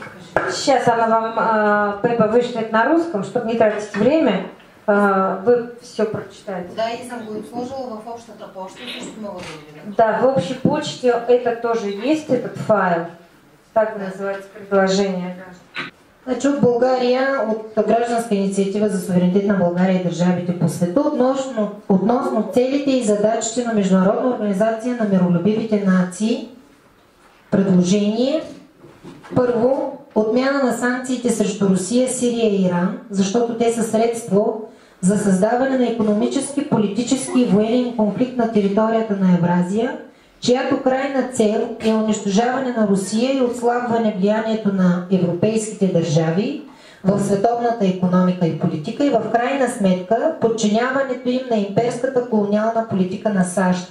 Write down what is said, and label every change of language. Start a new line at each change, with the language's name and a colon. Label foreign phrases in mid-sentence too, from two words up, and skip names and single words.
Russian: Сейчас она вам, Пепа, вышлет на русском, чтобы не тратить время. Вы все прочитаете. Да, я сам буду сложила
Bulgarian: в общата почта,
Russian: чтобы могла да. Да, в общей почте это тоже есть, этот файл. Так называется предложение.
Bulgarian: Значи от България, от гражданска инициатива за суверенитет на България и държавите по света относно целите и задачите на Международна организация на миролюбивите нации, предложение. Първо, отмяна на санкциите срещу Русия, Сирия и Иран, защото те са средство за създаване на икономически, политически и военен конфликт на територията на Евразия, чиято крайна цел е унищожаване на Русия и отслабване влиянието на европейските държави в световната икономика и политика и в крайна сметка подчиняването им на имперската колониална политика на САЩ.